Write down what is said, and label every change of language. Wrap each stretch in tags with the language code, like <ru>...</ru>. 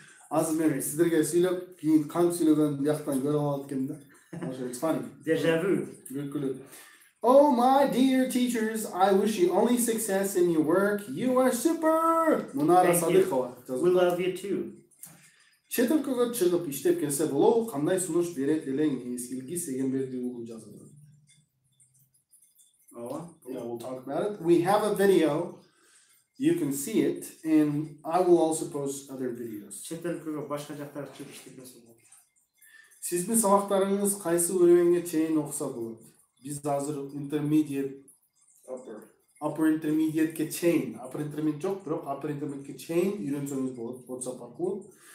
<ky>Азыр мен сиздерге сүйлөп, кийин кантип сүйлөгөнүмдү бияктан көрүп алат экенмин да.</ky> <en>It's funny. Déjà vu.</en> <ky>Күлкүлүү.</ky> <en>Oh my dear teachers, I wish you only success in your work. You are super. Munara Thank you.</en> <ky>Садыкова.</ky> <en>We love you too.</en> <ky>Чет өлкөгө чыгып иштеп келсе болобу, кандай сунуш берет элеңиз? Илгиз Эгемберди уулу жазды. Ооба.</ky> <en>Yeah, we'll talk about it. We have a video. You can see it, and I will also post other videos.</en> <ky>Чет өлкөгө башка жактарга чыгып иштепесе болот. Сиздин сабактарыңыз кайсы өрөөнгө чейин окуса болот? Биз азыр intermediate, upper intermediate чейин, upper intermediate жок, бирок upper intermediate чейин үйрөнсөңүз болот WhatsApp аркылуу.</ky>